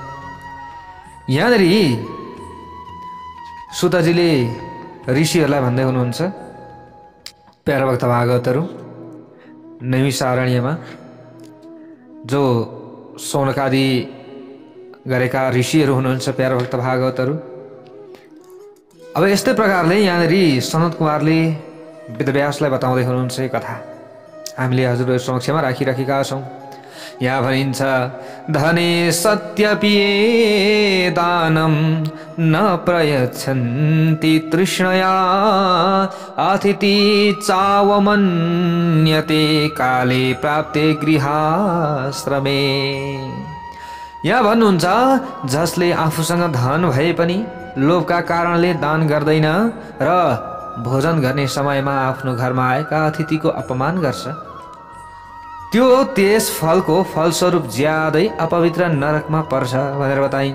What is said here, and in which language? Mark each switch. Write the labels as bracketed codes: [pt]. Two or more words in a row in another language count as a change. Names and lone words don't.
[ne] यहाँनिर सुतजीले ऋषिहरूलाई भन्दै हुनुहुन्छ, प्यारा भक्त भागवतहरू, नैमिषारण्यमा जो शौनकादि गरेका ऋषिहरू हुनुहुन्छ प्यारा भक्त भागवतहरू। अब यस्तै प्रकारले यहाँनिर सनत कुमारले वेदव्यासलाई बताउँदै हुनुहुन्छ यो कथा। हामीले हजुरहरू समक्षमा राखिराखेका छौँ। यहाँ भनिन्छ, [sa] धने सत्यपिए दानं न प्रयच्छन्ति तृष्णया अतिथि चावमन्यते काले प्राप्ते गृहाश्रमे। [ne] यहाँ भन्नुहुन्छ, जसले आफूसँग धन भए पनि लोभका कारणले दान गर्दैन र भोजन गर्ने समयमा आफ्नो घरमा आएका अतिथिको अपमान गर्छ, त्यो त्यस फलको फलस्वरूप ज्यादै अपवित्र नरकमा पर्छ भनेर बताइन्छ।